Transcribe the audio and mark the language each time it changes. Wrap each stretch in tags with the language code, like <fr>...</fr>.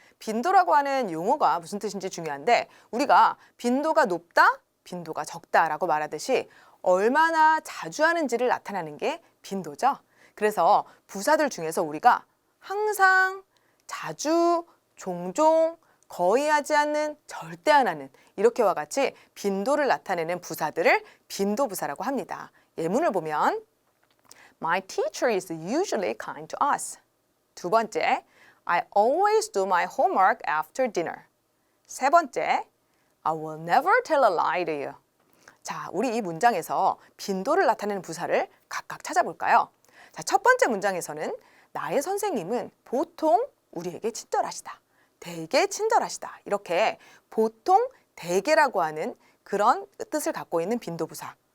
<ko>빈도라고 하는 용어가 무슨 뜻인지 중요한데 우리가 빈도가 높다, 빈도가 적다라고 말하듯이 얼마나 자주 하는지를 나타내는 게 빈도죠. 그래서 부사들 중에서 우리가 항상, 자주, 종종, 거의 하지 않는, 절대 안 하는 이렇게와 같이 빈도를 나타내는 부사들을 빈도부사라고 합니다. 예문을 보면</ko> <en>My teacher is usually kind to us.</en> <ko>두 번째,</ko> <en>I always do my homework after dinner.</en> <ko>세 번째,</ko> <en>I will never tell a lie to you.</en> <ko>자, 우리 이 문장에서 빈도를 나타내는 부사를 각각 찾아볼까요? 자, 첫 번째 문장에서는 나의 선생님은 보통 우리에게 친절하시다. 되게 친절하시다. 이렇게 보통, 되게라고 하는 그런 뜻을 갖고 있는 빈도부사.</ko>